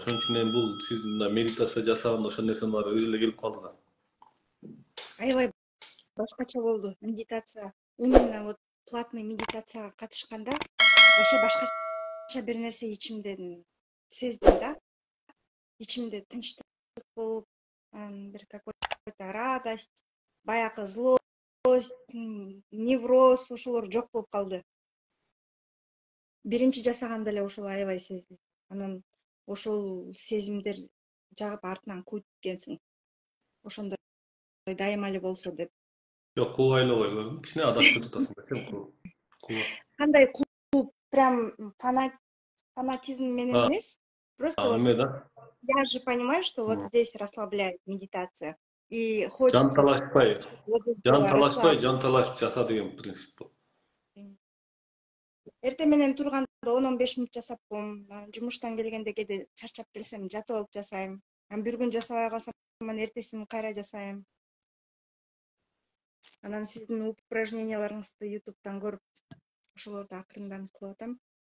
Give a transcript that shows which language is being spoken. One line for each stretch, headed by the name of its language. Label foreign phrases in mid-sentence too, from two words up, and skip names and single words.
Kyrgyz: Ошон үчүн эми бул сиз мындай медитация жасаганда ошол нерсенин баары өзү эле келип калды да. Аябай башкача болду медитация.
Russian: Именно вот платный
Kyrgyz: медитацияга катышканда вообще башкача бир нерсе ичимден сездим да. Ичимде тынчтык болуп, бир
Russian: какой-то радость,
Kyrgyz: баягы
Russian: злость, невроз
Kyrgyz: ошолор жок болуп калды. Биринчи жасаганда эле ошол аябай сездим. Анан ошол сезимдер жагып артынан кууйт экенсиң. Ошондой дайыма эле болсо деп. Жок, кубайлабай көрдүм. Кичине адашып атасың экен. Кандай кууп,
Russian: прям фанатизм
Kyrgyz: менен эмес.
Russian: Просто вот я же понимаю, что вот здесь расслабляет медитация. И хочется...
Kyrgyz: Жанталашпай жаса деген принцип бул. Эртең менен турганда 10-15 мүнөт жасап коем. Жумуштан келгенде кээде чарчап келсем жатып алып жасайм. Бир күн жасабай калсам эртесин кайра жасайм. Анан сиздин упражненияларыңызды YouTube'дан көрүп, ошолорду акырындан кылып атам.